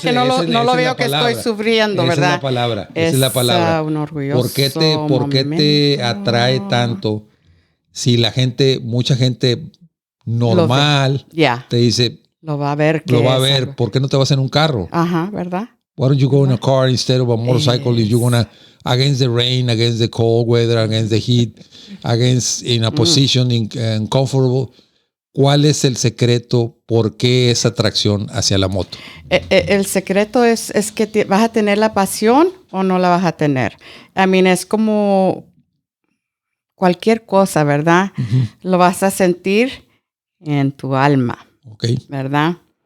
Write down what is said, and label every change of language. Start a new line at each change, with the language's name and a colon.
Spanish: Que no lo veo que estoy sufriendo, ¿verdad? Esa es la palabra. Un orgulloso ¿Por qué te atrae tanto si mucha gente normal te dice, lo va a ver? ¿Por qué no te vas en un carro? Ajá, ¿verdad?
English: Why don't you go in a car instead of a motorcycle if you're gonna against the rain, against the cold weather, against the heat, in a position uncomfortable?
Spanish: ¿Cuál es el secreto? ¿Por qué esa atracción hacia la moto? El secreto es que vas a tener la pasión o no la vas a tener.
English: I mean,
Spanish: es como cualquier cosa, ¿verdad? Lo vas a sentir en tu alma, ¿verdad?